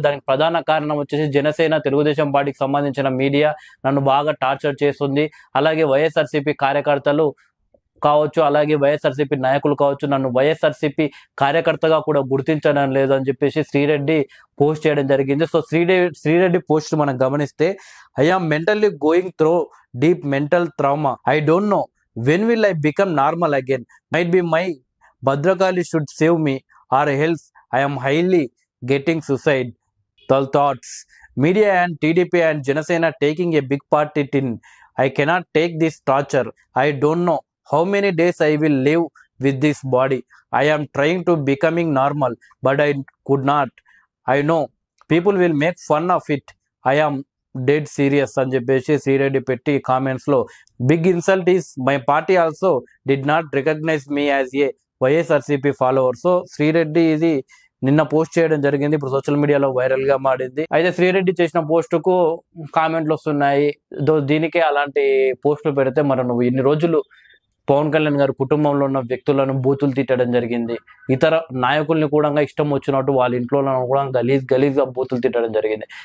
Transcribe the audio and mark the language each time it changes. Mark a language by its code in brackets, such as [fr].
[te] దానికి ప్రధాన కారణం వచ్చేసి జనసేన, తెలుగుదేశం పార్టీకి సంబంధించిన మీడియా నన్ను బాగా టార్చర్ చేస్తుంది, అలాగే వైఎస్ఆర్సీపీ కార్యకర్తలు కావచ్చు, అలాగే వైఎస్ఆర్సీపీ నాయకులు కావచ్చు, నన్ను వైఎస్ఆర్సీపీ కార్యకర్తగా కూడా గుర్తించడం లేదు అని చెప్పేసి శ్రీరెడ్డి పోస్ట్ చేయడం జరిగింది. సో శ్రీరెడ్డి పోస్ట్ మనం గమనిస్తే, [en] I am mentally going through deep mental trauma. I don't know when will I become normal again? Might be my Bhadrakali should save me, or else I am highly getting suicidal thoughts. Media and TDP and Janasena taking a big part in. I cannot take this torture. I don't know how many days I will live with this body. I am trying to becoming normal, but I could not. I know people will make fun of it. I am dead serious [te] అని చెప్పేసి శ్రీరెడ్డి పెట్టి comments లో, [en] Big insult is my party also did not recognise me as a YSRCP follower. [te] So Sri Reddy ఇది నిన్న post చేయడం జరిగింది, ఇప్పుడు social మీడియాలో వైరల్ గా మారింది. అయితే శ్రీరెడ్డి చేసిన పోస్టుకు కామెంట్లు వస్తున్నాయి, దీనికే అలాంటి పోస్టులు పెడితే మరి నువ్వు ఇన్ని రోజులు పవన్ కళ్యాణ్ గారి కుటుంబంలో ఉన్న వ్యక్తులను బూతులు తిట్టడం జరిగింది, ఇతర నాయకుల్ని కూడా ఇష్టం వచ్చినట్టు వాళ్ళ ఇంట్లో కూడా గలీజ్గా బూతులు తిట్టడం జరిగింది.